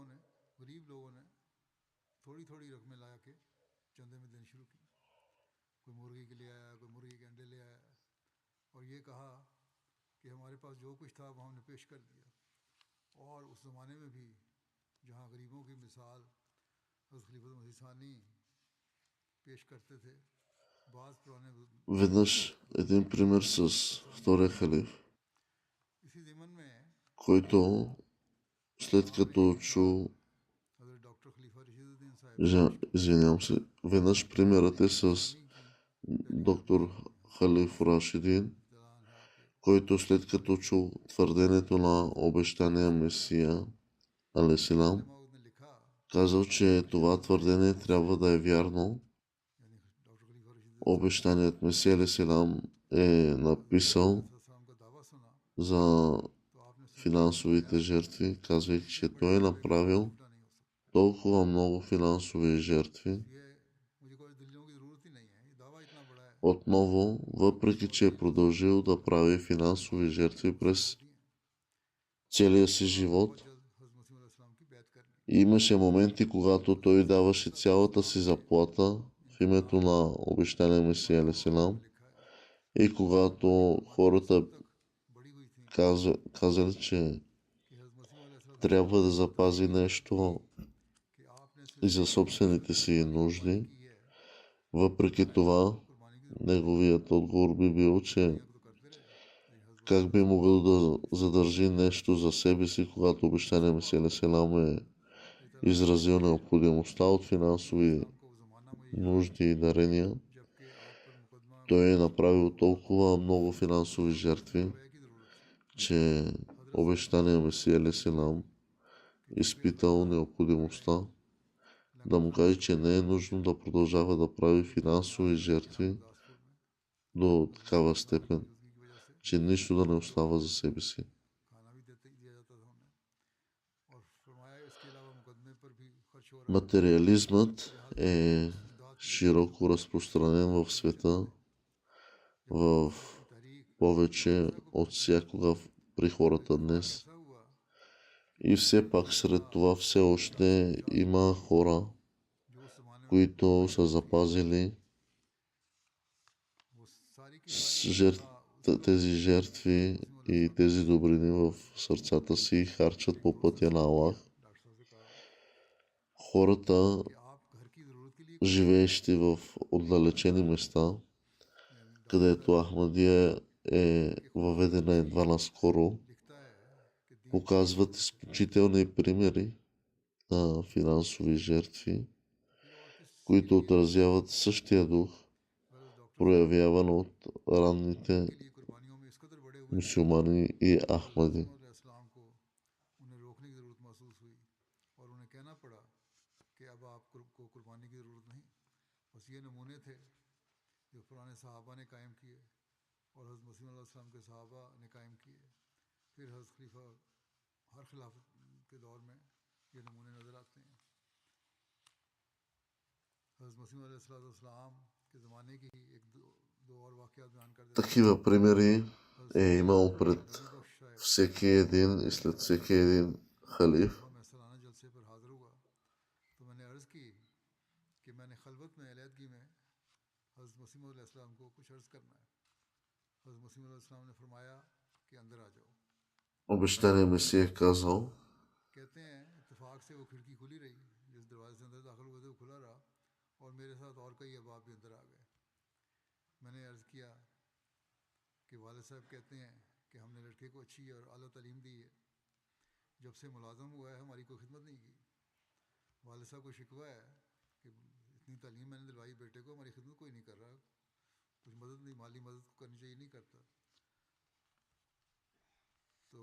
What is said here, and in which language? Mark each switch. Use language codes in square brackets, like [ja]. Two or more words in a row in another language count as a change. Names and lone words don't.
[ur] نے غریب لوگوں نے تھوڑی تھوڑی رقمیں لا کے چندے میں دینی شروع کی کوئی مرغی کے لیے آیا کوئی مرغی کے انڈے لے آیا اور یہ کہا کہ ہمارے پاس جو کچھ تھا وہ ہم نے پیش کر دیا اور اس زمانے میں بھی جہاں غریبوں کی مثال حضرت خلیفہ مسیح ثانی پیش کرتے تھے بعض پرانے [bg] Веднъж един пример с втория халиф, [ur] اسی ضمن میں [bg] който след като чу, [ur] حضرت ڈاکٹر خلیفہ رشید الدین صاحب پیش کرتے [bg] извинявам се, веднъж примерът е с [ur] ثانی کی [bg] доктор Халиф Рашидин, [ur] دلان ہے کے [bg] който след като чу твърдението на обещания Месия, алейхиссалам, [ur] موعود نے لکھا [bg] казал, че това твърдение трябва да е вярно. [ur] یعنی ڈاکٹر خلیفہ رشید الدین [bg] Обещаният Месия, алейхиссалам, е написал [ur] صاحب کا دعویٰ سنا [bg] за [ur] تو آپ نے سوچا [bg] финансовите жертви, казвайки, че той е направил [ur] جھوٹا نہیں ہو سکتا [bg] толкова много финансови жертви. [ur] یہ مجھے کوئی دلیلوں کی ضرورت ہی نہیں ہے یہ دعویٰ اتنا بڑا ہے [bg] Отново, въпреки че е продължил да прави финансови жертви през [ur] ہوتی ہیں [bg] целия си [ur] بہت [bg] живот, [ur] جلد حضرت مسیح علیہ السلام کی بیعت کرنی [bg] имаше моменти, когато той даваше цялата си заплата в името на обещания Месия, алейхиссалам, [ur] لکھا ہے [bg] и когато хората [ur] تک بڑھی ہوئی تھی [bg] казали, че [ur] کہ حضرت مسیح علیہ السلام [bg] трябва да запази нещо [ur] کہ آپ نے [bg] и [ur] صرف [bg] за собствените си нужди, [ur] کی ہے [bg] въпреки това, [ur] قربانی کی [bg] неговият отговор би бил, че [ur] دنیا کو تو کرتے رہے لیکن حضرت [bg] как би могъл да задържи нещо за себе си, когато обещания Месия алейхиссалам е изразил необходимостта от финансови [ur] اسلام کو وہ زمانہ مہیا [bg] нужди и дарения. [ur] جبکہ آپ پر مقدمہ [bg] Той е направил толкова много финансови жертви, [ur] ویے کی ضرورت تھی [bg] че обещания Месия алейхиссалам изпитал необходимостта да му каже, че не е нужно да продължава да прави финансови жертви [ur] گورداسپور میں [bg] до такава степен, [ur] موجودگی کی وجہ سے [bg] че нищо да не остава за себе си. [ur] کھانا بھی دیا جاتا تھا انہیں اور فرمایا اس کے علاوہ مقدمے پر بھی خرچ ہو رہا ہے [bg] Материализмът е широко разпространен в света, в [ur] تحریک [bg] повече от всякога при хората днес. [ur] ایسا ہوا [bg] И все пак сред това все още има хора, [ur] جو اس زمانے میں [bg] които са запазили [ur] وہ ساری کی [bg] тези жертви и тези добрини в сърцата си и харчат по пътя на Аллах. [ur] ڈاکٹر صاحب سے کہا [bg] Хората, [ur] کہ آپ گھر کی ضرورت کے لیے [bg] живеещи в отдалечени места, където Ахмадия е въведена едва наскоро, [ur] لکھتا ہے کہ دین [bg] показват изключителни примери на финансови жертви, [ur] اور کس [bg] които отразяват същия дух, [ur] غلط ڈاکٹر [bg] проявяван от ранните [ur] کے لیے قربانیوں میں اس قدر بڑھے ہوئے [bg] мюсюлмани и ахмади. [ur] اسلام کو انہیں روکنے کی ضرورت محسوس ہوئی اور انہیں کہنا پڑا کہ اب آپ کو قربانی کی ضرورت نہیں بس یہ نمونے تھے جو پرانے صحابہ نے قائم کیے اور حضرت مسیح علیہ السلام کے صحابہ نے قائم کیے پھر حضرت خلیفہ ہر خلافت کے دور میں یہ نمونے نظر آتے ہیں حضرت مسیح علیہ السلام کے زمانے کی ایک دو اور واقعات بیان کر دیتے ہیں [bg] Такива примери е имал пред [ur] نبی بخش صاحب [bg] всеки един и след всеки един халиф. [ur] جب میں سالانہ جلسے پر حاضر ہوا تو میں نے عرض کی کہ میں نے خلوت میں علیحدگی میں حضرت مسیح علیہ السلام کو کچھ عرض کرنا ہے حضرت مسیح علیہ السلام نے فرمایا کہ اندر آ جاؤ [bg] Обещания Месия е казал, [ur] کہتے ہیں اتفاق سے وہ کھڑکی کھلی رہی جس دروازے سے اندر داخل ہوئے تھے وہ کھلا رہا اور میرے ساتھ اور کئی احباب بھی اندر آ گئے میں نے عرض کیا کہ والد صاحب کہتے ہیں کہ ہم نے لڑکے کو اچھی اور اعلیٰ تعلیم دی ہے جب سے ملازم ہوا ہے ہماری کوئی خدمت نہیں کی والد صاحب کو شکوہ ہے کہ اتنی تعلیم میں نے دلوائی بیٹے کو ہماری خدمت کوئی نہیں کر رہا کچھ مدد نہیں مالی مدد کرنی چاہیے نہیں کرتا تو